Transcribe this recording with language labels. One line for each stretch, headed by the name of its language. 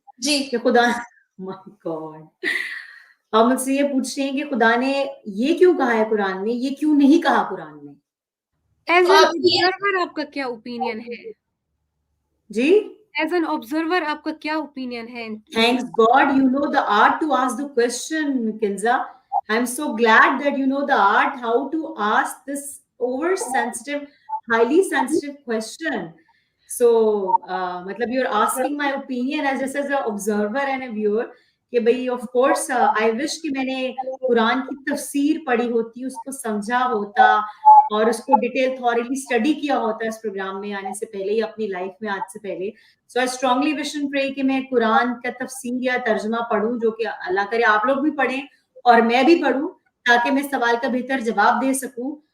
Urdu: جی کہ خدا مائی گاڈ، آپ مجھ سے یہ پوچھ رہی ہیں کہ خدا نے یہ کیوں کہا ہے قرآن میں، یہ کیوں نہیں کہا قرآن میں؟
English: as an observer
Urdu: آپ کا کیا اوپینین ہے؟ جی
English: as an observer
Urdu: آپ کا کیا اوپینین ہے؟
English: Thanks God you know the art to ask the question, Kinza. I'm so glad that you know the art how to ask this oversensitive, highly sensitive question. So, matlab you're asking my opinion as just as an observer and a viewer.
Urdu: کہ بھئی
English: of course I wish
Urdu: کہ میں نے قرآن کی تفسیر پڑھی ہوتی، اس کو سمجھا ہوتا اور اس کو ڈیٹیل تھوریلی اسٹڈی کیا ہوتا اس پروگرام میں آنے سے پہلے یا اپنی لائف میں آج سے پہلے.
English: so I strongly wish and pray
Urdu: کہ میں قرآن کا تفسیر یا ترجمہ پڑھوں، جو کہ اللہ کرے آپ لوگ بھی پڑھیں اور میں بھی پڑھوں، تاکہ میں سوال کا بہتر جواب دے سکوں.